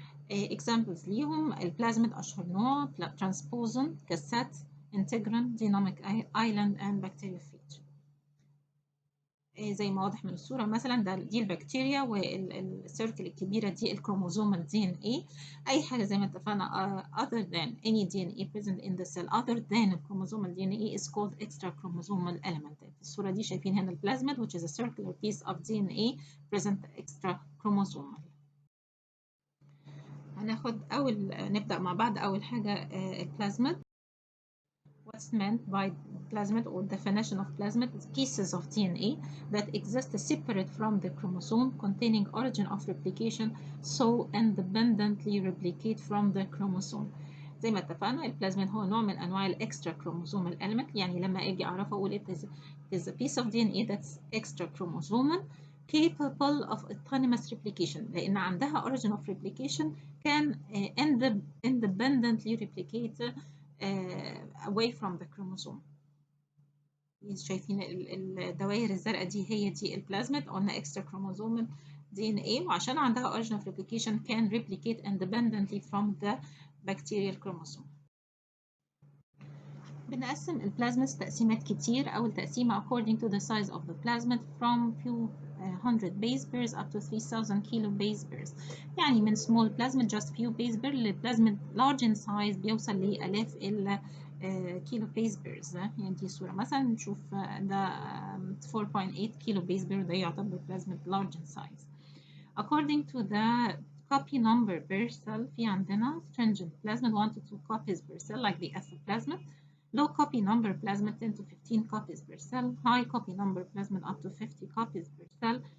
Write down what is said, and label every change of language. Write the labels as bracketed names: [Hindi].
[Arabic] Examples ليهم البلازميد أشهر نوع، ترانسبوزون، كاسات، انتجران، ديناميك ايلاند [English] and bacteriophage. [Arabic] زي ما واضح من الصورة مثلا دي البكتيريا، والسيركل الكبيرة دي الكروموسومال DNA. أي حاجة زي ما اتفقنا [English] other than any DNA present in the cell other than الكروموسومال DNA is called extra chromosomal element. [Arabic] في الصورة دي شايفين هنا البلازميد [English] which is a circular piece of DNA present extra chromosomal. [Arabic] نبدأ مع بعض أول حاجة البلازميد. [English] What's meant by plasmid or definition of plasmid is pieces of DNA that exist separate from the chromosome containing origin of replication so independently replicate from the chromosome. [Arabic] زي ما اتفقنا البلازميد هو نوع من أنواع extra chromosomal element. يعني لما أجي أعرفه أقول [English] it is a piece of DNA that's extra chromosomal capable of autonomous replication، [Arabic] لأن عندها [English] origin of replication can independently replicate away from the chromosome. [Arabic] شايفين الدوائر الزرقاء دي هي دي البلازميد، قلنا [English] extra chromosomal DNA، [Arabic] وعشان عندها [English] origin of replication can replicate independently from the bacterial chromosome. [Arabic] بنقسم البلازميد تقسيمات كتير. أول تقسيمة [English] according to the size of the plasmid from few hundred base pairs up to 3000 kilo base pairs. [Arabic] يعني من [English] small plasmid just few base pairs لبلازميد large in size [Arabic] بيوصل لآلاف كيلو [English] base pairs. [Arabic] يعني دي صورة مثلا نشوف ده 4.8 كيلو base pair، ده يعتبر [English] plasmid large in size. According to the copy number per cell [Arabic] في عندنا [English] stringent plasmid 1 to 2 copies per cell like the acid plasmid. Low copy number plasmid 10 to 15 copies per cell. High copy number plasmid up to 50 copies per cell.